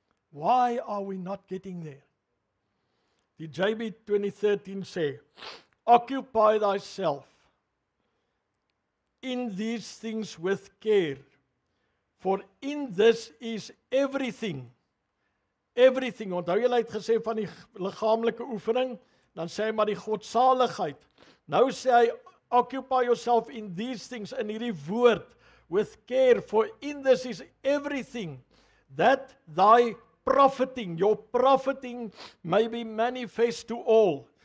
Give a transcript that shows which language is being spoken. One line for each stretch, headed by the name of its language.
English: Why are we not getting there?
Afrikaans: Die JB 2013 sê,
English: occupy thyself in these things with care, for in this is everything.
Afrikaans: Everything, onthou jy het gesê van die liggaamlike oefening, dan sê hy maar die godsaligheid.
English: Nou sê hy, occupy yourself in these things,
Afrikaans: in hierdie woord,
English: with care, for in this is everything, that thy profiting may be manifest to all.